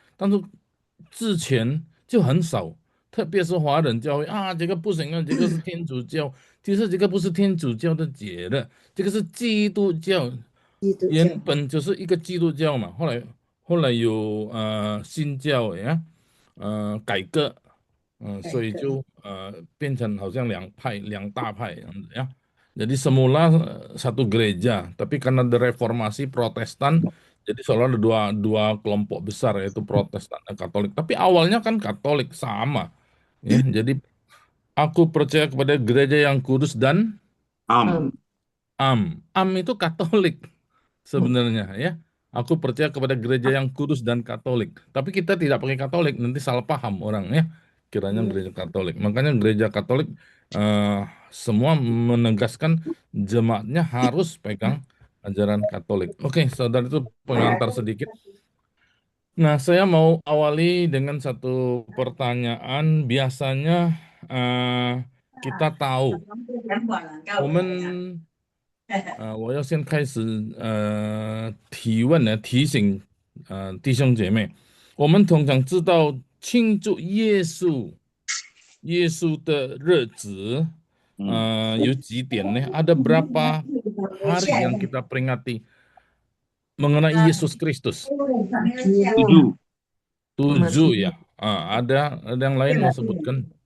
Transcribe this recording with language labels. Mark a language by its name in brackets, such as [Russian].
[Chinese] 但是之前就很少，特别是华人教会这个不行啊，这个是天主教，其实这个不是天主教的节日，这个是基督教，基督教原本就是一个基督教嘛，后来有新教改革，所以改革，就变成好像两大派这样子ya. [Indonesian] Jadi semula satu gereja, tapi karena ada reformasi Protestan, jadi seolah ada dua dua kelompok besar yaitu Protestan dan Katolik. Tapi awalnya kan Katolik sama, ya. Jadi aku percaya kepada gereja yang kudus dan Am. Am itu Katolik sebenarnya ya. Aku percaya kepada gereja yang kudus dan Katolik. Tapi kita tidak pakai Katolik, nanti salah paham orang ya. Kiranya gereja Katolik. Makanya gereja Katolik eh, semua menegaskan jemaatnya harus pegang ajaran Katolik. Oke, saudara itu pengantar sedikit. Nah, saya mau awali dengan satu pertanyaan. Biasanya eh, kita tahu, [Chinese] 我们我要先开始提问呢，提醒弟兄姐妹，我们通常知道庆祝耶稣的日子，有几点呢？ [Indonesian] Ada berapa hari yang kita peringati mengenai Yesus Kristus? 7. 7 ya. Ada yang lain mau sebutkan?